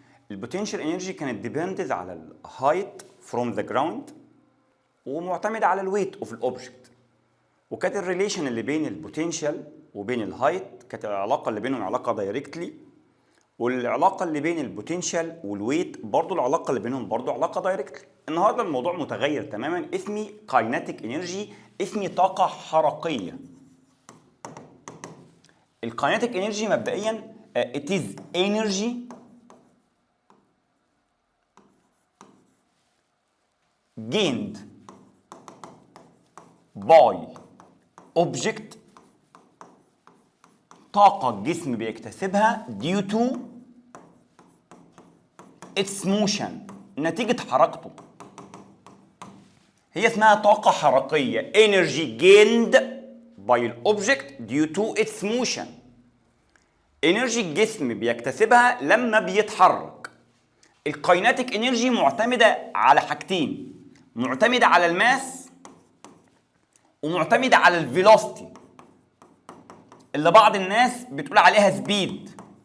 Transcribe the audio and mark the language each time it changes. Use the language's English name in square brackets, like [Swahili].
[Arabic] البوتنشال انرجي كانت ديبندز على [English] الهايت from the ground [Arabic] ومعتمده على [English] الويت اوف الاوبجكت، [Arabic] وكانت الريليشن اللي بين البوتنشال وبين الهايت كانت العلاقه اللي بينهم علاقه دايركتلي، والعلاقه اللي بين البوتنشال والويت برضو العلاقه اللي بينهم برضو علاقه دايركتلي. النهارده الموضوع متغير تماما، اسمي كايناتيك انرجي، اسمي طاقه حركيه. [English] الكايناتيك انرجي [Arabic] مبدئيا [English] it is energy gained by object، [Arabic] طاقة الجسم بيكتسبها [English] due to its motion، [Arabic] نتيجة حركته. هي اسمها طاقة حركية [English] energy gained by الأوبجكت due to its motion. [Arabic] انرجي الجسم بيكتسبها لما بيتحرك. الكايناتيك انرجي معتمدة على حاجتين، معتمدة على الماس ومعتمدة على الفيلوسيتي اللي بعض الناس بتقول عليها سبيد.